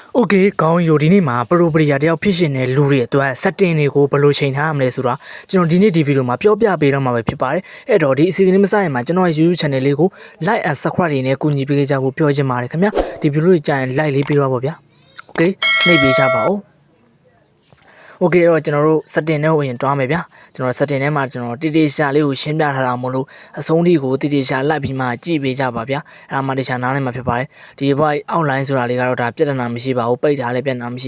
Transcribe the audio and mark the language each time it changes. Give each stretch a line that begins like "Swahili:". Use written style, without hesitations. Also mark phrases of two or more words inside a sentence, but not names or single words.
Burmese: โอเคခေါင်းရိုဒီနေ့မှာပရိုပရီယာတယောက်ဖြစ်ရှင်တဲ့လူတွေအတွက် setting တွေကိုဘယ်လိုချိန်ထားရမလဲဆိုတာကျွန်တော်ဒီနေ့ဒီဗီဒီယိုမှာပြောပြပေးတော့မှာပဲဖြစ်ပါတယ်အဲ့တော့ဒီအစီအစဉ်လေးမစရင်မှာကျွန်တော်ရဲ့
English: YouTube channel
Burmese: လေးကို
English: like and subscribe
Burmese: တွေနဲ့ကူညီပေးကြဖို့ပြောချင်ပါတယ် ခင်ဗျာဒီဗီဒီယိုလေးကြာရင် like လေးပေးတော့ပါဗျာโอเคနှိပ်ပေးကြပါဦးโอเคတော့ကျွန်တော်တို့ setting နဲ့ဝင်တွားမယ်ဗျာကျွန်တော် setting ထဲမှာကျွန်တော်တိတိကျကျလေးကိုရှင်းပြထားတာမို့လို့အဆုံး ထိကိုတိတိကျကျလိုက်ပြီးမှကြည့်ပေးကြပါဗျာအဲ့ဒါမှတခြားနားလည်မှာဖြစ်ပါတယ်ဒီဘက် outline ဆိုတာလေးကတော့ဒါပြဿနာမရှိပါဘူးပိတ်ထားလည်းပြဿနာမရှိ